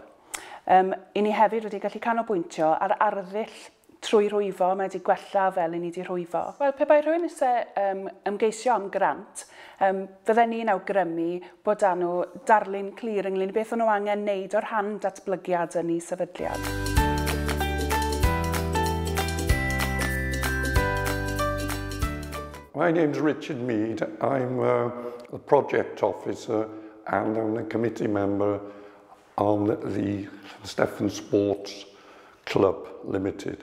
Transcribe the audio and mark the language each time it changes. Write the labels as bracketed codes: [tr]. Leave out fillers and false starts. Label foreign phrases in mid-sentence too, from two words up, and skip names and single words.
[cy] I ni hefyd wedi gallu canolbwyntio ar arddull trwy rwyfo, mae wedi gwella fel i ni wedi rwyfo. Wel, pe bai rhywun eisiau ymgeisio am grant, fydden ni'n awgrymu bod dan nhw darlun clir ynglyn beth o'n nhw angen wneud o'r rhan datblygiad yn ei sefydliad. [en] My name's Richard Mead. I'm a project officer and I'm a committee member on the Llansteffan Sports Club Limited.